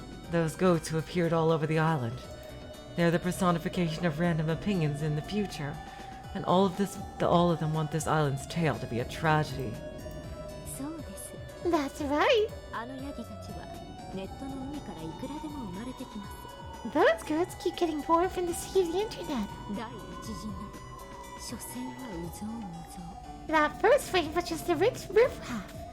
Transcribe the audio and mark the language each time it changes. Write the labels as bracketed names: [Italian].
[English] Those goats who appeared all over the island. They're the personification of random opinions in the future. And all of them want this island's tale to be a tragedy. [Japanese] そうです。 [English] That's right. [Japanese] あのヤギたちはネットの海からいくらでも生まれてきます。 [English] Those goats keep getting born from the sea of the internet. [Japanese] 第一陣など所詮はうぞうむぞう。 [English] That first wave was just the rich riffraff.